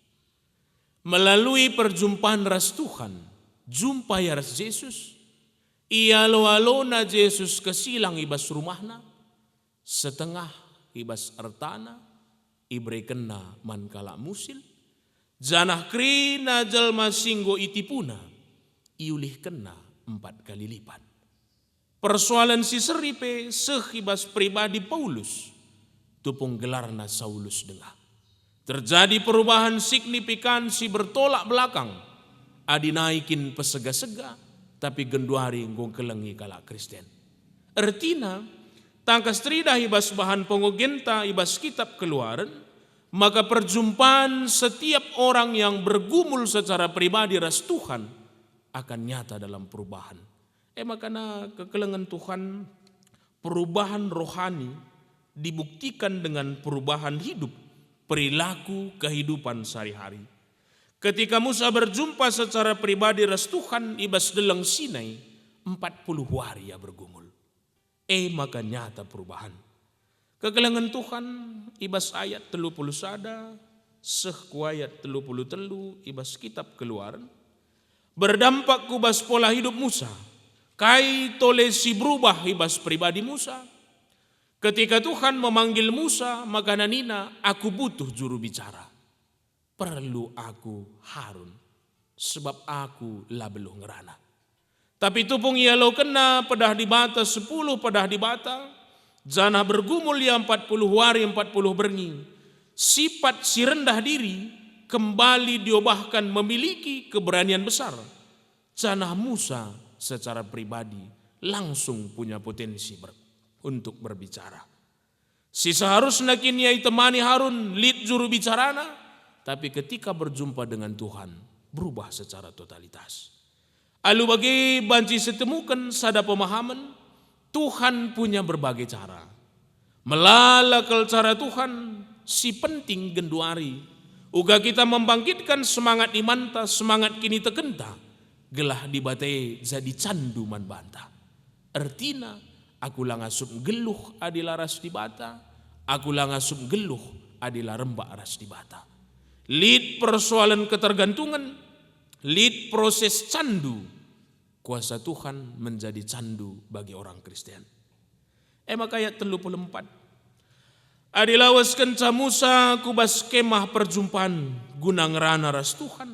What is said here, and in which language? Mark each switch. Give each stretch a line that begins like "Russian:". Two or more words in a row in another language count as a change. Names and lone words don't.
Batak Karo: Melalui perjumpaan ras Tuhan, jumpa ya ras Yesus, ia lo-alona Yesus kesilang ibas rumahna, setengah ibas artana, ibre kena mankala musil, janah krina jalma singgo itipuna, iulih kena 4 kali lipat. Persoalan si seripe sehibas pribadi Paulus, tupung gelarna Saulus dengar.
Indonesian: Terjadi perubahan signifikan si bertolak belakang,
Batak Karo: adi naikin pesega-sega, tapi genduari ngong kelengi kala Kristen. Artina, tangkas tridah ibas bahan pengogenta ibas kitab Keluaran,
Indonesian: maka perjumpaan setiap orang yang bergumul secara pribadi ras Tuhan akan nyata dalam perubahan. Makanya kekelengan Tuhan perubahan rohani dibuktikan dengan perubahan hidup, perilaku kehidupan sehari-hari. Ketika Musa berjumpa secara pribadi ras Tuhan
Batak Karo: ibas deleng Sinai
Indonesian: 40 hari ya bergumul. Maka nyata perubahan.
Batak Karo: Kekelengan Tuhan ibas ayat 31 seh ku ayat 33 ibas kitab Keluaran berdampak kubas pola hidup Musa. Kai tole si berubah ibas pribadi Musa.
Indonesian: Ketika Tuhan memanggil Musa maka nanina aku butuh juru bicara. Perlu aku Harun sebab aku lah belum ngerana.
Batak Karo: Tapi tupung ia lo kena pedah di bata 10 pedah di bata, jana bergumul ia 40 hari 40 berngi.
Indonesian: Sifat si rendah diri kembali diubahkan memiliki keberanian besar. Jana Musa secara pribadi langsung punya potensi untuk berbicara. Si seharusnya kini ia temani Harun lead juru bicarana, tapi ketika berjumpa dengan Tuhan berubah secara totalitas. Lalu bagi banci setemukan sada pemahaman, Tuhan punya berbagai cara.
Batak Karo: Melalakal cara Tuhan, si penting genduari.
Indonesian: Uga kita membangkitkan semangat imanta, semangat kini tekenta.
Batak Karo: Gelah dibatai jadi candu man banta. Artina, aku langasup geluh adila ras di bata. Aku langasup geluh adila rembak ras di bata.
Indonesian: Lead persoalan ketergantungan, lead proses candu. Kuasa Tuhan menjadi candu bagi orang Kristen. Maka ayat 34.
Batak Karo: Adilawas kenca Musa kubas kemah perjumpaan guna ngerana ras Tuhan.